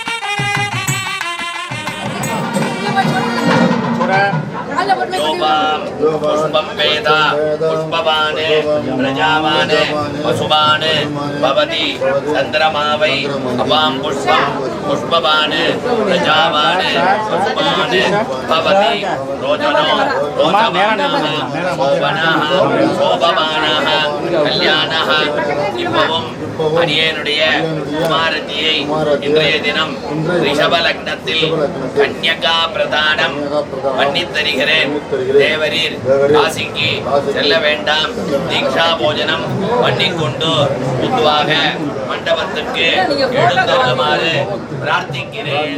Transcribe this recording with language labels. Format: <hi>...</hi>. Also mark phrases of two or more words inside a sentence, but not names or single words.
<sa>Coba पुष्पं वेद पुष्पवान् प्रजावान् पशुवान् भवति चन्द्रमा वै अपां पुष्पं पुष्पवान् प्रजावान् पशुवान् भवति रोचनो रोचमानः शोभनः शोभमानः कल्याणः</sa> <ta>இப்பவும் அடியேனுடைய குமாரத்தியை இன்றைய தினம் ரிஷப லக்னத்தில் கன்யகா பிரதானம் பண்ணித் தருகிறேன். தேவரீர் காசிக்கு செல்ல வேண்டாம், தீக்ஷா போஜனம் பண்ணிக்கொண்டு பொதுவாக மண்டபத்துக்கு எழுந்தருளுமாறு பிரார்த்திக்கிறேன்.</ta>